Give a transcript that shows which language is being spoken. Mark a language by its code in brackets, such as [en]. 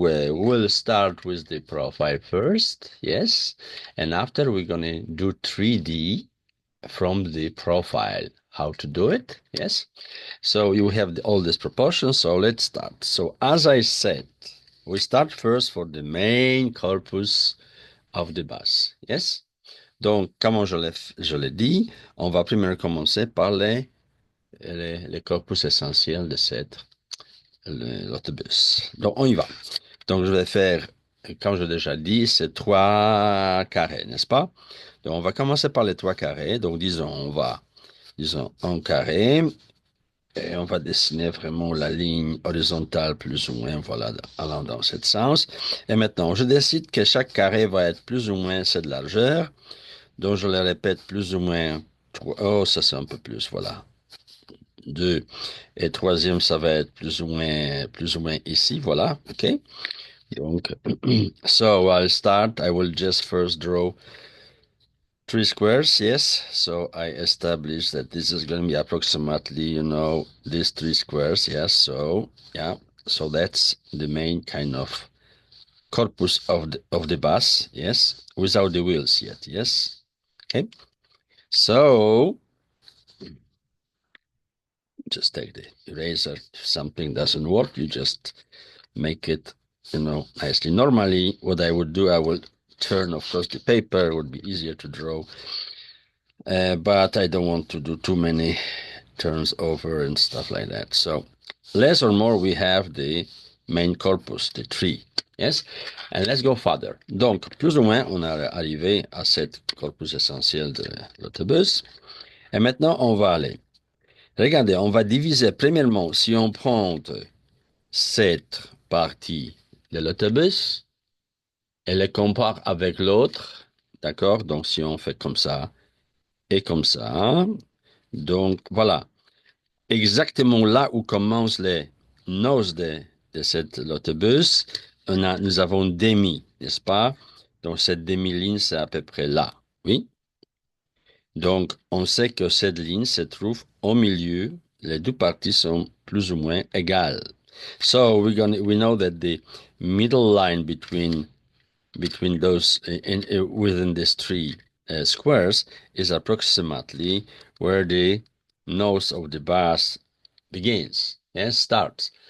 [en] We'll start with the profile first, yes, and after we're going to do 3D from the profile. How to do it, yes. So you have all these proportions, so let's start. So as I said, we start first for the main corpus of the bus, yes. [fr] Donc, comme je l'ai dit, on va premièrement commencer par les corpus essentiels de l'autobus. Donc, on y va. Donc, je vais faire, comme j'ai déjà dit, c'est 3 carrés, n'est-ce pas? Donc, on va commencer par les 3 carrés. Donc, disons, un carré, et on va dessiner vraiment la ligne horizontale plus ou moins, voilà, allant dans ce sens. Et maintenant, je décide que chaque carré va être plus ou moins cette largeur. Donc, je le répète plus ou moins 3. Oh, ça c'est un peu plus, voilà. 2. Et troisième, ça va être plus ou moins ici, voilà, OK? [en] Donc, so I'll start. I will just first draw 3 squares, yes. So I establish that this is going to be approximately, these 3 squares, yes. So, yeah. So that's the main kind of corpus of the bus, yes, without the wheels yet, yes. Okay. So just take the eraser. If something doesn't work, you just make it, nicely. Normally, what I would do, I would turn, of course, the paper. It would be easier to draw. But I don't want to do too many turns over and stuff like that. So less or more, we have the main corpus, the tree. Yes? And let's go further. [fr] Donc, plus ou moins, on est arrivé à cette corpus essentiel de l'autobus. Et maintenant, on va aller. Regardez, on va diviser premièrement, si on prend cette partie de l'autobus et le compare avec l'autre, d'accord? Donc, si on fait comme ça et comme ça, donc voilà, exactement là où commencent les noses de cet autobus, nous avons demi, n'est-ce pas? Donc, cette demi-ligne, c'est à peu près là, oui? Donc, on sait que cette ligne se trouve au milieu Les deux parties sont plus ou moins égales. [en] So we know that the middle line between those within these three squares is approximately where the nose of the bus begins and starts.